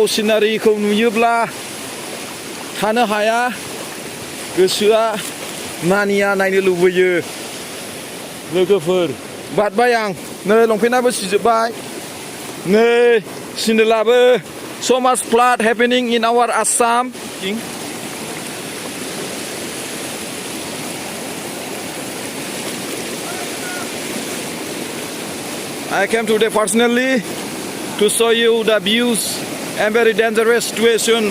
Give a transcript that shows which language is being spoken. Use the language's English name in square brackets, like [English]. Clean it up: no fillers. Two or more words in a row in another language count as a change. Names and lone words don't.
[Bodo] सिनारिखौ नुयोब्ला थानो हाया, गोसोआ मानिया, नायनो लुबैयो. लोगोफोर बारबाय आं, नै लंपेन्टाबो सिजोबबाय, नै सिन्देलाबो. [English] So much flood happening in our Assam. I came today personally to show you the views and very dangerous situation.